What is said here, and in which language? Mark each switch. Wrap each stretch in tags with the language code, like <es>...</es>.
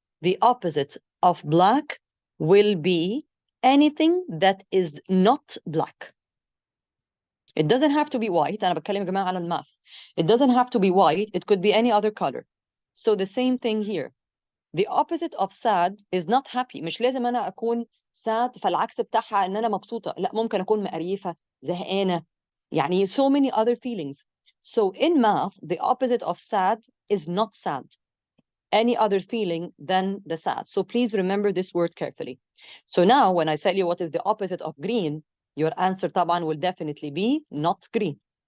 <en>The opposite of black will be anything that is not black. It doesn't have to be white.</en> <ar>أنا بتكلم يا جماعة على الماث.</ar> <en>It doesn't have to be white. It could be any other color. So the same thing here. The opposite of sad is not happy.</en> <ar>مش لازم أنا أكون sad فالعكس بتاعها إن أنا مبسوطة. لا, ممكن أكون مقريفة, زهقانة. يعني</ar> <en>so many other feelings. So in math, the opposite of sad is not sad. Any other feeling than the sad. So please remember this word carefully. So now when I tell you what is the opposite of green, your answer</en> <ar>طبعا</ar> <en>will definitely be not green.</en>